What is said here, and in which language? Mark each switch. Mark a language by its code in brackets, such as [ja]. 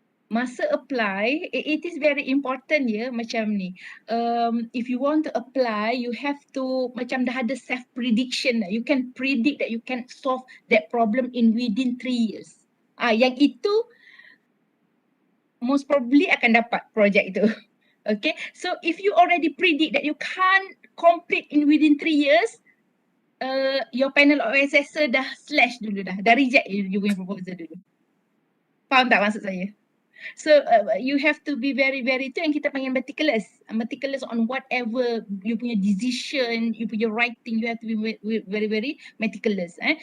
[ms] masa [en] apply, it is very important [ms] ya macam ni. [en] If you want to apply, you have to [ms] macam dah ada [en] self prediction. You can predict that you can solve that problem in within 3 years. [ms] Yang itu [en] most probably [ms] akan dapat project itu. [en] Okay, so if you already predict that you can't complete in within 3 years, your panel of assessor [ms] dah [en] slash [ms] dulu dah [en] reject you [ms] punya [en] proposal dulu. [ms] Faham tak maksud saya? [en] So you have to be very [ms] tu yang kita panggil [en] meticulous on whatever you [ms] punya [en] decision, you punya writing, you have to be very meticulous.